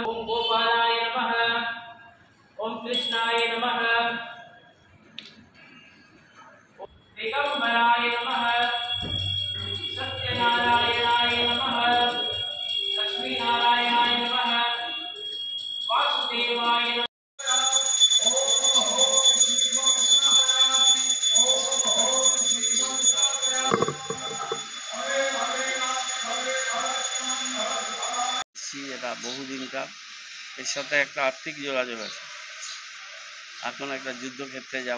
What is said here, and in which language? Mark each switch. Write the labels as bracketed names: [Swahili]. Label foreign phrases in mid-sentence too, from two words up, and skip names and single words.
[Sanskrit] ओम गोपालाय नमः। ओम कृष्णाय नमः। दिगंबराय नमः। सत्यनारायणाय नमः। लक्ष्मीनारायणाय नमः। वासुदेवाय नमः। [Bangla] এটা বহুদিনকার এর সাথে একটা আর্থিক যোগাযোগ আছে। এখন একটা যুদ্ধক্ষেত্রে যাব।